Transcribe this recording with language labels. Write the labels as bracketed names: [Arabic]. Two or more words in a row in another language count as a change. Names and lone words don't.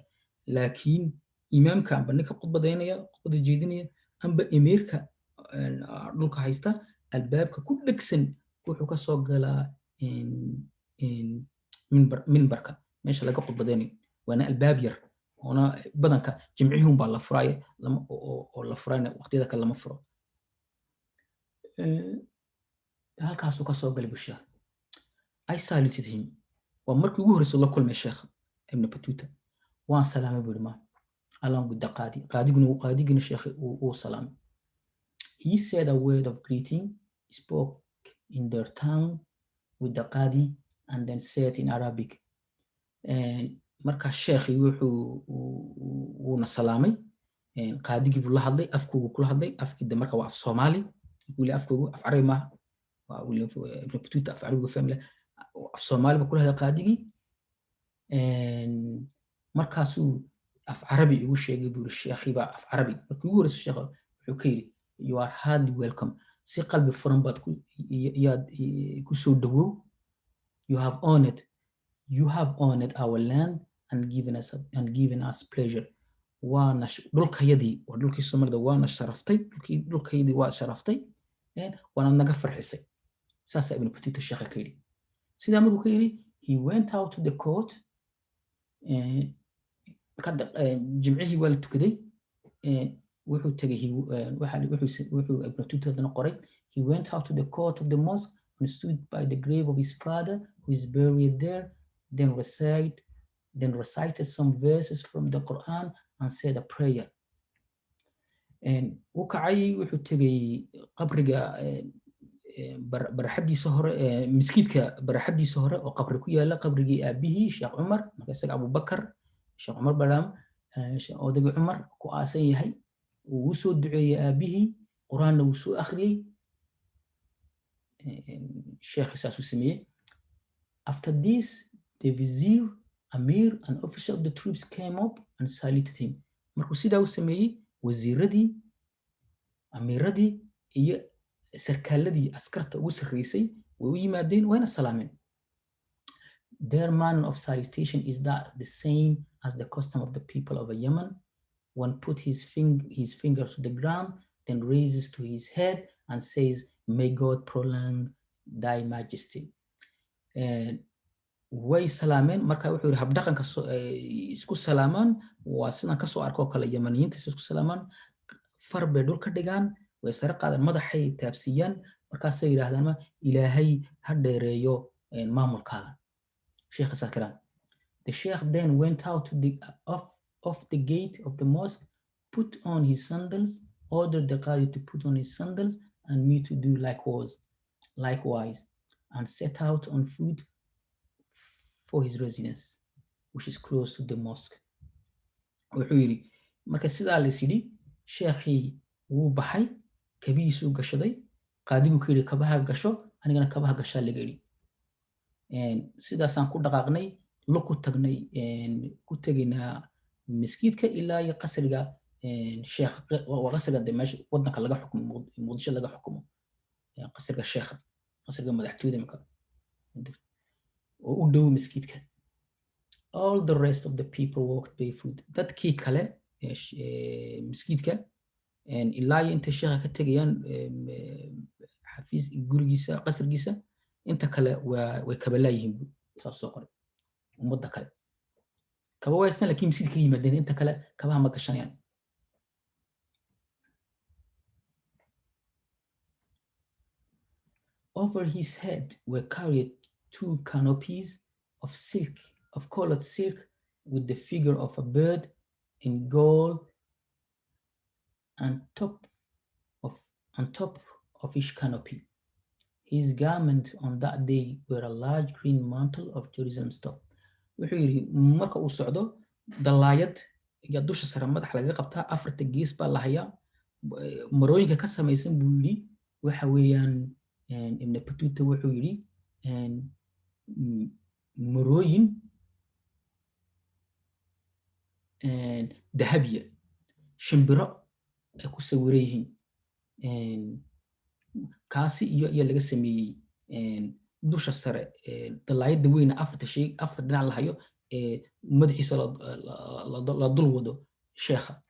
[Somali] laakiin imaamka amba ninka qudbadaynaya qudbada jeedinaya amba emiirka dhulka haysta albaabka ku dhegsan wuxuu ka soo galaa minbarka meesha laga qudbadaynayo. waana albaab yar oona badanka jimcihii baa la furaya oo la furayna waqtiyada kale lama furo. halkaasuu ka soo galay bushaa. [English] I saluted him. [Somali] waa markii ugu horreysay la kulmay sheekh Ibn Battuta. waan salaamay buu ma [English] along with the [Somali] qaadiguna sheekhi uu salaamay. [English] He said a word of greeting, spoke in their tongue with the qadi and then said in Arabic. [Somali] marka sheekhi wuuna salaamay qaadigii buu la hadlay afkuugu kula hadlay afkii marka waa af Soomaali wili afkuugu af Carabi ma waa wili Ibn Battuta af Carabi fahmay af Soomaali buu kula hadlay qaadigii. markaasuu af Carabi ugu sheegay buu sheekhi baa af Carabi markii ugu horreysay sheekha wuxuu ka yiri [English] you are hardly welcome. [Somali] si qalbi furan baad ku soo dhawow. [English] you have honored our land and given us pleasure. [Somali] waana dhulkayadii waa dhulkii Soomaalida waana sharaftay dhulkayadii waa sharaftay waana naga farxisay. saasa Ibn Battuta sheekha ka yiri. sidaa markuu ka yiri [English] he went out to the court. [Somali] jimcihii waa la tukaday wuxuu tagay wuxuu Ibn Battuta qoray, [English] he went out to the court of the mosque and stood by the grave of his father who is buried there, then recited some verses from the Quran and said a prayer. [Somali] wuu kacay wuxuu tagay qabriga barxadiisa hore miskiidka barxadiisa hore oo qabri ku yaala qabrigii aabihii Sheekh Umar marka isaga Abubakar Sheekh Umar Badaam odayga Umar ku aasan yahay uu soo duceeyay aabihii quraanna uu soo akhriyay Sheekh isaas uu sameeyay. [English] After this the vizier, Amir and officer of the troops came up and saluted him. [Somali] Markuu sidaa uu sameeyay wasiiradii amiiradii iyo sarkaaladii askarta ugu sarreysay way u yimaadeen wayna salaameen. [English] Their manner of salutation is that the same as the custom of the people of Yemen. One put his finger to the ground, then raises to his head and says, "May God prolong thy majesty." [Somali] way salaameen marka wuxuu yiri habdhaqanka isku salaamaan waa sidaan ka soo arko kale Yemeniyiinta isku salaamaan far bay dhul ka dhigaan way sare qaadaan madaxay taabsiyaan markaas ay yiraahdaan ilaahay ha dheereeyo maamulkaaga sheekh Sakran. [English] The sheikh then went out to the off the gate of the mosque, put on his sandals, ordered the qadi to put on his sandals and me to do likewise, and set out on foot for his residence, which is close to the mosque. [Somali] wuxuu yiri marka sidaa la sidii sheekhi wuu baxay kabiisu gashaday qaadigu ku yiri kabaha gasho anigana kabaha gashaa laga yiri sidaasaan ku dhaqaaqnay lo ku tagnay ku tagina miskiidka ilaa iyo qasriga sheekh waa qasriga Dimashq wadanka laga xukumo Muqdisho laga xukumo qasriga sheekh qasriga madaxtooyada marka oo u dhow miskiidka. [English] All the rest of the people walked barefoot. [Somali] Dadkii kale miskiidka ilaa inta sheekha ka tagayaan xafiis gurigiisa qasrigiisa inta kale way kabalaayihiin saas soo qoray ummadda kale kaba waysan laakiin miskiidka ka yimaadeen inta kale kabaha ma gashanayaan. [English] Over his head were carried 2 canopies of silk, of colored silk, with the figure of a bird in gold, and top of each canopy. His garment on that day were a large green mantle of Jerusalem stuff. [Somali] wuxuu yiri marka uu socdo dalaayad iyo dusha sare madax laga qabtaa afarta gees baa la hayaa marooyinka ka samaysan buu yiri waxa weeyaan Ibn Battuta wuxuu yiri marooyin dahabiya shimbiro ay ku sawiran yihiin kaasi iyo laga sameeyay dusha sare dalaayada weyn afar dhinac la hayo madaxiisa la dul wado sheekha.